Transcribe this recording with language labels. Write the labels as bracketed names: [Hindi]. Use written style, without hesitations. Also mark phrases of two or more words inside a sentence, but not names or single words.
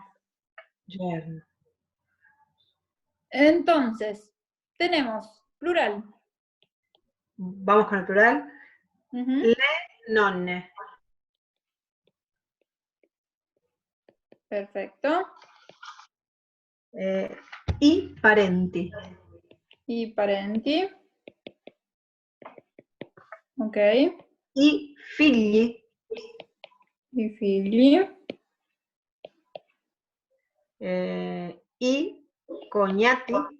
[Spanish] Yerno. Entonces, tenemos plural. Vamos con el plural. [Italian] Le nonne. [Spanish] Perfecto. [Italian] I parenti. I parenti. Ok. I figli. I figli. I cognati.